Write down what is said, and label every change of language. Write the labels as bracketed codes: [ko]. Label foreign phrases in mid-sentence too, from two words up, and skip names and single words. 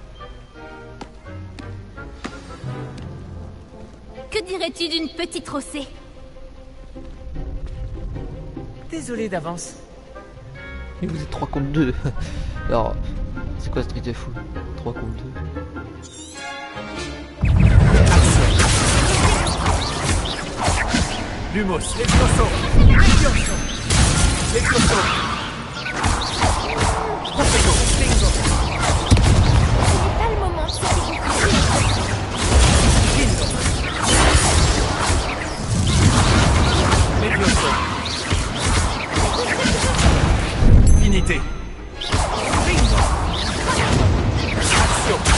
[fr] Que dirais-tu d'une petite rossée? Désolé d'avance. Mais vous êtes 3 contre 2. Alors, c'est quoi ce truc de fou? 3 contre 2. Lumos, Levioso. Levioso. Levioso. Profego. Bingo. C'est pas le moment de se découvrir. Bingo. Levioso. Finité. Bingo. Action.